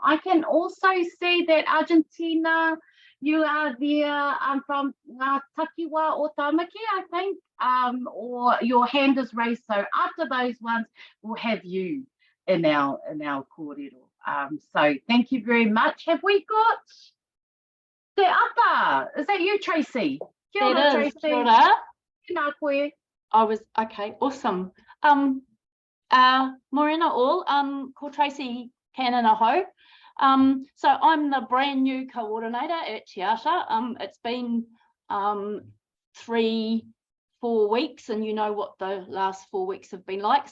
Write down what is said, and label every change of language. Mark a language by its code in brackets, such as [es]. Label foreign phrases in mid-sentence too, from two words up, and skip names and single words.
[en] I can also see that Argentina, you are there from Takiwa or Tamaki, I think, or your hand is raised. So after those ones, we'll have you in our kōrero. So thank you very much. Have we got Te Ata? Is that you, [mi] Tracy? Kia ora, Tracy. Kia ora. Nā koe. [en] I was, okay, awesome. Morena all, called Tracy Cannon Aho. So I'm the brand new coordinator at Te Ata. It's been 3-4 weeks, and you know what the last 4 weeks have been like.